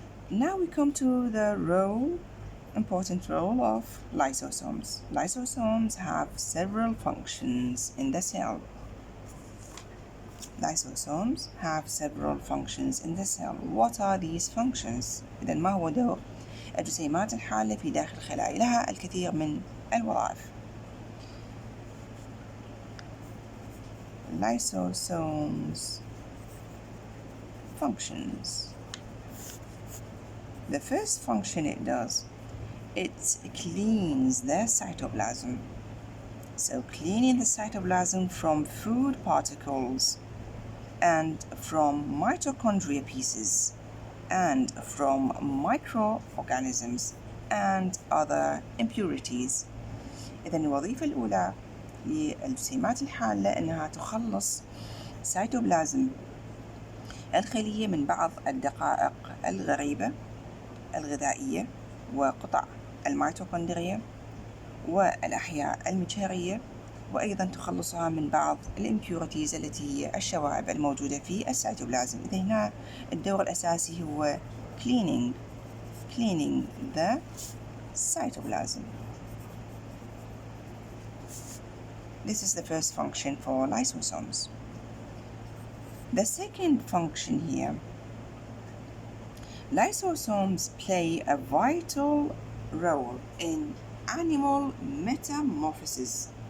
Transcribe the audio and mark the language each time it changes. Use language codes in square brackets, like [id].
[en] Now we come to the important role of lysosomes. Lysosomes have several functions in the cell. Lysosomes have several functions in the cell. What are these functions? [ar] إذن ما هو دور الجسيمات الحالة في داخل الخلايا؟ لها الكثير من الوظائف. [en] Lysosomes functions. The first function it does it cleans the cytoplasm. So cleaning the cytoplasm from food particles and from mitochondria pieces and from microorganisms and other impurities. [ar] إذا الوظيفة الأولى للجسيمات الحالة أنها تخلص سيتوبلازم الخلية من بعض الدقائق الغريبة الغذائية وقطع الميتوكوندريا والأحياء المجهرية، وأيضا تخلصها من بعض الامبيورتيز التي هي الشوائب الموجودة في السيتوبلازم. إذا هنا الدور الأساسي هو [en] cleaning the cytoplasm. This is the first function for lysosomes. The second function here, lysosomes play a vital role in animal metamorphosis.